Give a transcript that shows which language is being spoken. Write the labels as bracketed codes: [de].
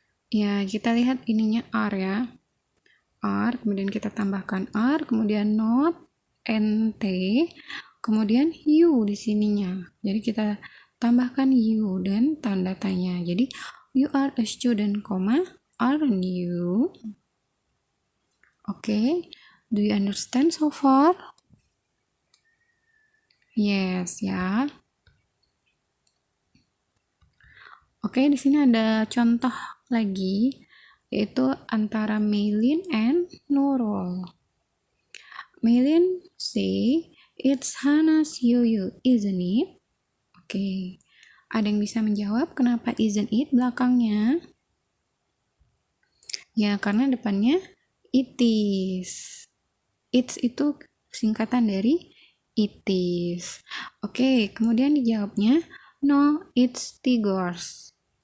[id] Ya, kita lihat ininya are ya. Are, kemudian kita tambahkan are, kemudian not, nt, kemudian you di sininya. Jadi kita tambahkan you dan tanda tanya. Jadi [en] you are a student, aren't you? Oke, do you understand so far? Yes [id] ya. Oke, di sini ada contoh lagi yaitu antara Maylin and Nurul. [en] Maylin say, it's Hannah's yuyu, isn't it? [id] Oke, ada yang bisa menjawab kenapa [en] isn't it [id] belakangnya? Ya, karena depannya [en] it is. It's [id] itu singkatan dari it is. [en] Oke, kemudian dijawabnya, no, it's Tigors.